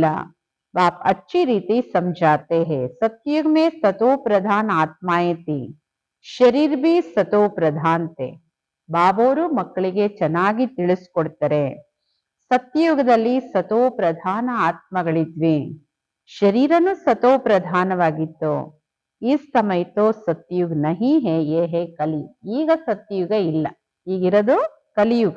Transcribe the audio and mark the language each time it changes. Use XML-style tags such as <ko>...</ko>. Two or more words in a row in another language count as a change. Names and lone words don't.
<hi>बाप अच्छी रीति समझाते हैं. सतयुग में सतो प्रधान आत्माएं थी, शरीर भी सतो प्रधान थे.</hi> <kn>ಬಾಬೋರು ಮಕ್ಕಳಿಗೆ ಚೆನ್ನಾಗಿ ತಿಳಿಸ್ಕೊಡ್ತಾರೆ. ಸತ್ಯಯುಗದಲ್ಲಿ ಸತೋ ಪ್ರಧಾನ ಆತ್ಮಗಳಿದ್ವಿ, ಶರೀರನು ಸತೋ ಪ್ರಧಾನವಾಗಿತ್ತು.</kn> <hi>ई समय तो सतयुग नहीं है, ये है कलि.</hi> <kn>ಈಗ ಸತ್ಯಯುಗ ಇಲ್ಲ, ಈಗಿರೋದು ಕಲಿಯುಗ.</kn>